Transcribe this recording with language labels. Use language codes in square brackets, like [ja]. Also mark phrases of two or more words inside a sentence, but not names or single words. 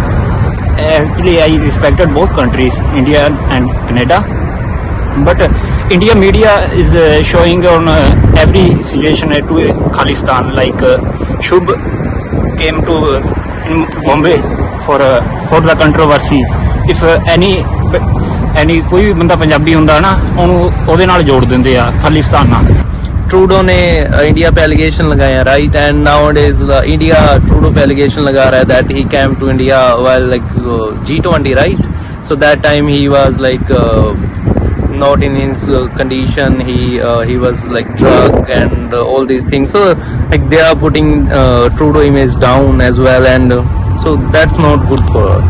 [en] Actually, I respected both countries, India and Canada, but India media is showing on every situation to Khalistan, like Shubh came to in Bombay for the controversy. If any [pa] ਕੋਈ ਭੀ ਬੰਦਾ ਪੰਜਾਬੀ ਹੁੰਦਾ ਨਾ ਉਹਨੂੰ ਉਹਦੇ ਨਾਲ ਜੋੜ ਦਿੰਦੇ ਆ ਖਾਲਿਸਤਾਨ ਨਾਲ. [hi] ट्रूडो ने इंडिया पे एलिगेशन लगाया, [en] right, and nowadays [hi] इंडिया ट्रूडो पे एलिगेशन लगा रहा है [en] that he came to India while like G20, right. so that time he was like not in his condition, he was like drug and all these things, so like they are putting Trudeau image down as well, and so that's not good for us.